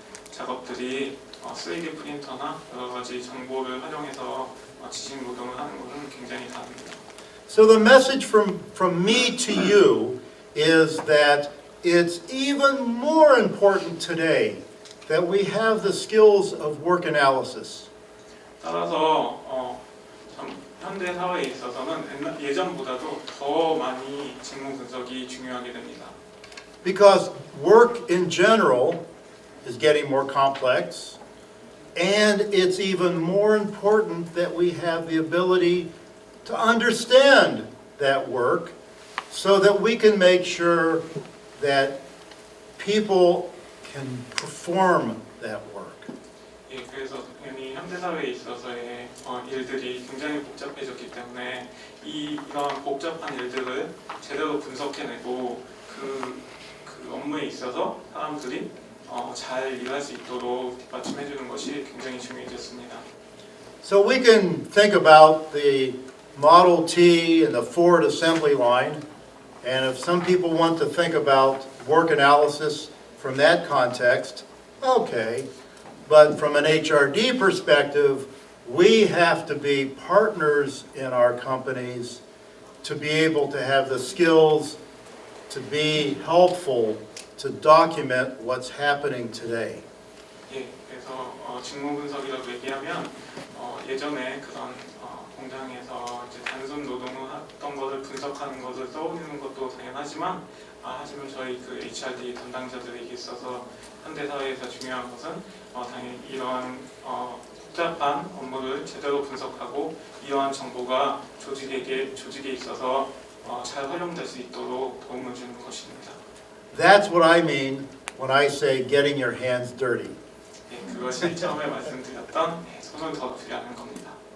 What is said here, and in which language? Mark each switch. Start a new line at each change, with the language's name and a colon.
Korean: 작업들이 3D 프린터나 여러 가지 정보를 활용해서 지식 노동을 하는 것은 굉장히 다릅니다.
English: So the message from me to you is that it's even more important today that we have the skills of work analysis.
Korean: 따라서 참 현대 사회에 있어서는 예전보다도 더 많이 직무 분석이 중요하게 됩니다.
English: Because work in general is getting more complex, and it's even more important that we have the ability to understand that work so that we can make sure that people can perform that work.
Korean: 예, 그래서 당연히 현대 사회에 있어서의 일들이 굉장히 복잡해졌기 때문에 이러한 복잡한 일들을 제대로 분석해내고 그 업무에 있어서 사람들이 잘 일할 수 있도록 뒷받침해주는 것이 굉장히 중요해졌습니다.
English: So we can think about the Model T and the Ford assembly line, and if some people want to think about work analysis from that context, okay. But from an HRD perspective, we have to be partners in our companies to be able to have the skills to be helpful to document what's happening today.
Korean: 예, 그래서 직무 분석이라고 얘기하면 예전에 그런 공장에서 이제 단순 노동을 했던 것을 분석하는 것을 떠올리는 것도 당연하지만 하지만 저희 그 HRD 담당자들에게 있어서 현대 사회에서 중요한 것은 당연히 이러한 복잡한 업무를 제대로 분석하고 이러한 정보가 조직에 있어서 잘 활용될 수 있도록 도움을 주는 것입니다.
English: That's what I mean when I say getting your hands dirty.
Korean: 예, 그것이 처음에 말씀드렸던 손을 더럽히게 하는 겁니다.